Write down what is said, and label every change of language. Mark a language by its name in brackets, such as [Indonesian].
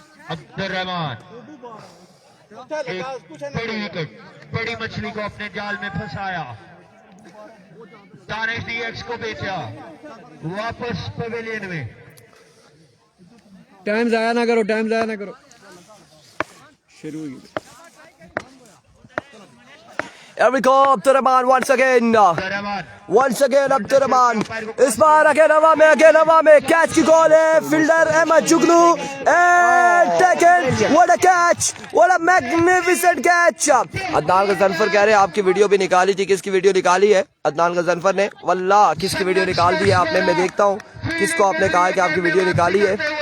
[Hindi] Abdurrahman एक बड़ी wicket, बड़ी मछली को अपने जाल में फंसाया। दानिश DX को बेचा, वापस पवेलियन में। टाइम जाया ना करो, टाइम जाया ना करो। शुरू [English] Here we go, Abdurrahman once again. Once again, Abdurrahman. [Hindi] इस बार अगेन हवा में कैच की कॉल है। Fielder Ahmad Jugnu [English] and taken. What a catch! What a magnificent catch! [Hindi] Adnan Ghazanfar कह रहे हैं आपकी वीडियो भी निकाली थी। किसकी वीडियो निकाली है अदनान गजनफर ने? वल्लाह किसकी वीडियो निकाल दी है आपने? मैं देखता हूँ किसको आपने कहा है कि आपकी वीडियो निकाली है।